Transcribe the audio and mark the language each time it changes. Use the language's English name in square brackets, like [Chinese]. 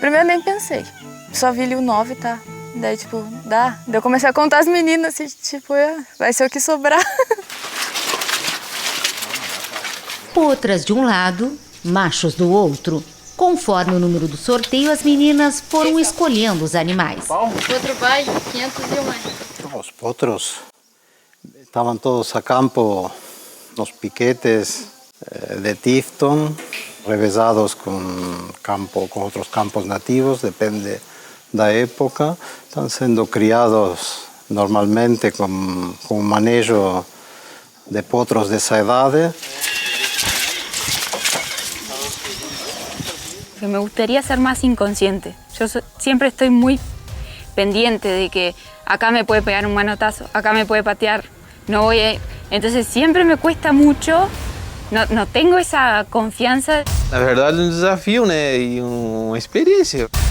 [Portuguese] Primeiro nem pensei. Só vi ali o 9, tá? Daí, tipo, dá. Daí eu comecei a contar as meninas, assim, tipo, vai ser o que sobrar. Outras de um lado, machos do outro. Conforme o número do sorteio, as meninas foram escolhendo os animais. Outro vai, 501. [Spanish] Los potros estaban todos a campo, los piquetes de Tifton, [Portuguese] revezados com outros campos nativos, depende da época. Estão sendo criados normalmente com manejo de potros dessa idade. [Spanish] Que me gustaría ser más inconsciente. Yo siempre estoy muy pendiente de que acá me puede pegar un manotazo, acá me puede patear, no voy a... Entonces siempre me cuesta mucho, no tengo esa confianza. [Portuguese] Na verdade, um desafio, né, e uma experiência.